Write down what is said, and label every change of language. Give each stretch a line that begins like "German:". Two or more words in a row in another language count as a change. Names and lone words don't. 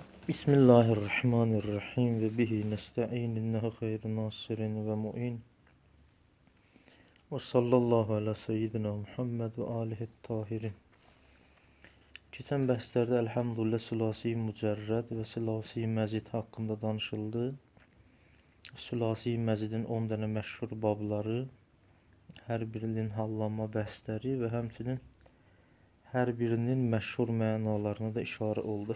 Arabic: بسم الله الرحمن الرحيم وبه نستعين إنه خير ناصر ومعين وصلى الله على سيدنا محمد وآله الطاهرين.
Azerbaijani: Keçən bəhslərdə elhamdülillah sülasi mücərrəd və sülasi məzid haqqında danışıldı. Sülasi məzidin 10 dənə məşhur babları, hər birinin hallanma bəhsləri və həmçinin hər birinin məşhur mənalarına da işarə oldu.